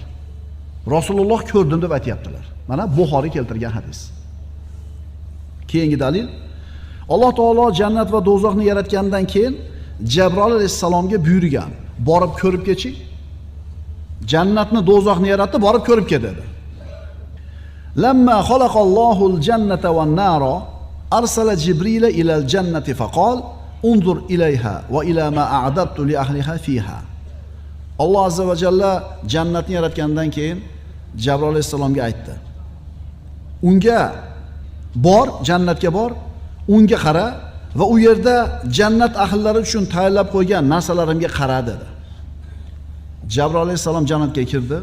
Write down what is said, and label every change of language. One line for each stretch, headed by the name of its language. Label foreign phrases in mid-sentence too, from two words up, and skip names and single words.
Uzbek: Rasululloh ko'rdim deb aytayaptilar. Mana Buxoriy keltirgan hadis. Keyingi dalil. Alloh taolo jannat va do'zaxni yaratgandan keyin Jabroil alayhisalomga buyurgan, borib ko'rib kechi. Jannatni, do'zaxni yaratdi, borib ko'rib kel dedi.
Arabic: لما خلق الله الجنة والنار أرسل جبريل إلى الجنة فقال انظر إليها وإلى ما أعددت لأهلها فيها.
Uzbek: Alloh
Arabic: عز وجل
Uzbek: jannatni yaratgandan keyin Jabroil alayhisalomga aytdi. Unga bor, jannatga bor, unga qara va u yerda jannat ahllari uchun tayyorlab qo'ygan narsalarimga qara dedi. Jabroil alayhisalom jannatga kirdi.